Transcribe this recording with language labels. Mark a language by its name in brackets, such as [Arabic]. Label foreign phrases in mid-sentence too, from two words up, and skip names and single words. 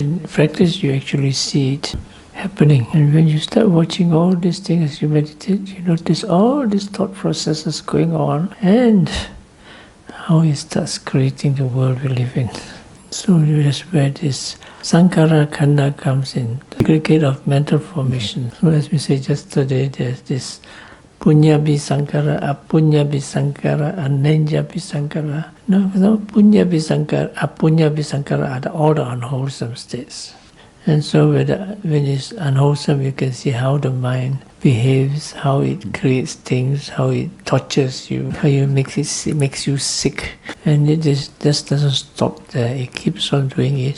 [English] In practice, you actually see it happening. And when you start watching all these things as you meditate, you notice all these thought processes going on and how it starts creating the world we live in. So that's where this [Pali] sankhara khandha [English] comes in, the aggregate of mental formation. So as we said yesterday, there's this [Pali] punya-bhi sankhara, apunya-bhi sankhara, anenya-bhi sankhara. [English] No, [Pali] punya-bhi sankhara, apunya-bhi sankhara [English] are all the unwholesome states. And so when it's unwholesome, you can see how the mind behaves, how it creates things, how it tortures you, how it makes you sick. And it just doesn't stop there. It keeps on doing it.